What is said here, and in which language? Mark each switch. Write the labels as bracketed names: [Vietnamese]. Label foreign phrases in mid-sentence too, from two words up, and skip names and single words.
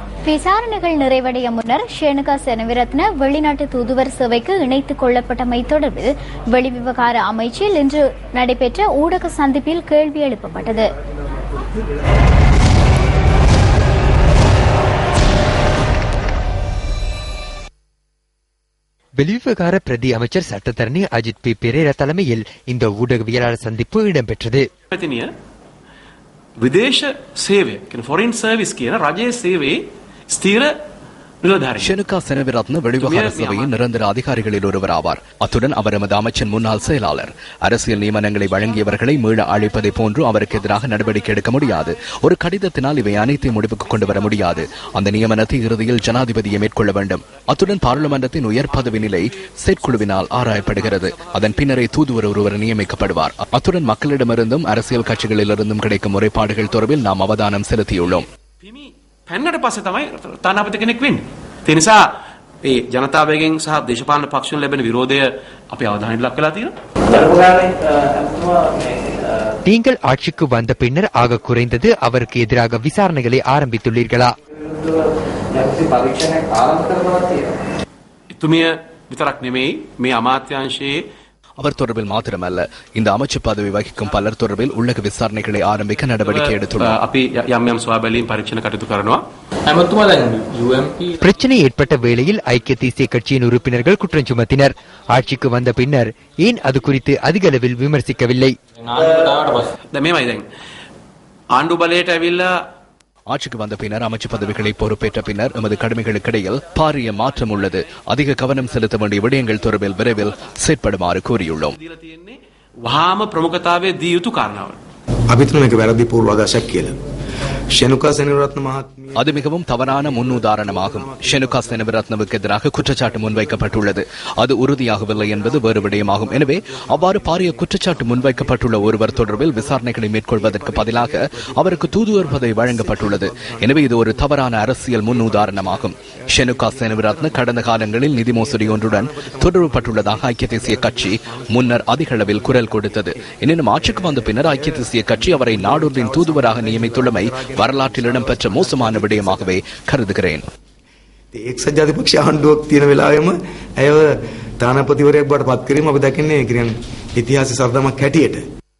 [Tamil] விசாரணைகள் நிறைவடைய முன்னர் ஷேனுகா செனவிரத்ன வெளிநாட்டு தூதுவர் சேவைக்கு இணைத்துக் கொள்ளப்பட்டமை தொடர்பில் வெளிவிவகார அமைச்சில் இன்று நடைபெற்ற ஊடக சந்திப்பில் கேள்வி எழுப்பப்பட்டது. வெளிவிவகார பிரதி அமைச்சர் சட்டத்தரணி அஜித் பி பெரேரா தலைமையில் இந்த ஊடகவியலாளர் சந்திப்பு இடம்பெற்றது. [Sinhala] විදේශ සේවය කියන [English] foreign service [Sinhala] කියන රජයේ සේවයේ ස්ථිර [Tamil] ஷெனுகா செனவிரத்ன வெளிவிவகார சபையின் நிரந்தர அதிகாரிகளில் ஒருவர் ஆவார். அத்துடன் அவர் எமது அமைச்சின் முன்னாள் செயலாளர். அரசியல் நியமனங்களை வழங்கியவர்களை மீள அழைப்பதை போன்று அவருக்கு எதிராக நடவடிக்கை எடுக்க முடியாது. ஒரு கடிதத்தினால் இவை அனைத்தையும் முடிவுக்கு கொண்டு வர முடியாது. அந்த நியமனத்தை இறுதியில் ஜனாதிபதியை மேற்கொள்ள வேண்டும். அத்துடன் பாராளுமன்றத்தின் உயர் பதவி நிலை செயற்குழுவினால் ஆராயப்படுகிறது. அதன் பின்னரே தூதுவர் ஒருவர் நியமிக்கப்படுவார். அத்துடன் மக்களிடமிருந்தும் அரசியல் கட்சிகளிலிருந்தும் கிடைக்கும் முறைப்பாடுகள் தொடர்பில் நாம் அவதானம் செலுத்தியுள்ளோம். [Sinhala] පැන්නට පස්සේ තමයි තානාපති කෙනෙක් වෙන්නේ. ඒ නිසා මේ ජනතාවගෙන් සහ දේශපාලන පක්ෂවල ලැබෙන විරෝධය අපි අවධානයට ලක් වෙලා තියෙනවා. [Tamil] நீங்கள் ஆட்சிக்கு வந்த பின்னர் ஆக குறைந்தது அவருக்கு எதிராக விசாரணைகளை ஆரம்பித்துள்ளீர்களா? [Sinhala] එතුමිය විතරක් නෙමෙයි මේ අමාත්‍යාංශයේ [Tamil] அவர் தொடர்பில் மாத்திரமல்ல, இந்த அமைச்சு பதவி வகிக்கும் பலர் தொடர்பில் உள்ளக விசாரணைகளை ஆரம்பிக்க நடவடிக்கை எடுத்துள்ளோம். பிரச்சனை ஏற்பட்ட வேளையில் ஐக்கிய தேசிய கட்சியின் உறுப்பினர்கள் குற்றம் சுமத்தினர். ஆட்சிக்கு வந்த பின்னர் ஏன் அது குறித்து அதிக அளவில் விமர்சிக்கவில்லை? ஆட்சிக்கு வந்த பின்னர் அமைச்சு பதவிகளை பொறுப்பேற்ற பின்னர் எமது கடமைகளுக்கிடையில் பாரிய மாற்றம் உள்ளது. அதிக கவனம் செலுத்த வேண்டிய விடயங்கள் தொடர்பில் விரைவில் செயற்படுமாறு கூறியுள்ளோம். [Sinhala] වහාම ප්‍රමුඛතාවයේ දී යුතු කාරණාව. අභිතන මේක වැරදි පූර්වාදර්ශයක් කියලා. ශෙනුකා සෙනවිරත්න මහත්මිය [Tamil] அது மிகவும் தவறான முன்னுதாரணமாகும். ஷெனுகா செனவிரத்னவுக்கு எதிராக குற்றச்சாட்டு முன்வைக்கப்பட்டுள்ளது. அது உறுதியாகவில்லை என்பது வேறு விடயமாகும். எனவே அவ்வாறு பாரிய குற்றச்சாட்டு முன்வைக்கப்பட்டுள்ள ஒருவர் தொடர்பில் விசாரணைகளை மேற்கொள்வதற்கு பதிலாக அவருக்கு தூதுவர் பதவி வழங்கப்பட்டுள்ளது. எனவே இது ஒரு தவறான அரசியல் முன்னுதாரணமாகும். ஷெனுகா செனவிரத்ன கடந்த காலங்களில் நிதி மோசடி ஒன்றுடன் தொடர்புபட்டுள்ளதாக ஐக்கிய தேசிய கட்சி முன்னர் அதிக அளவில் குரல் கொடுத்தது. எனினும் ஆட்சிக்கு வந்த பின்னர் ஐக்கிய தேசிய கட்சி அவரை நாடொன்றின் தூதுவராக நியமித்துள்ளமை வரலாற்றில் இடம்பெற்ற மோசமான விடயமாகவே கருதுகிறேன். [Sinhala] එක්සත් ජාතිපක්ෂ ආණ්ඩුවක් තියෙන වෙලාවෙම ඇයව තානාපතිවරයෙක් බවට පත් කිරීම අපි දකින්නේ ඉතිහාස සරදමක් හැටියට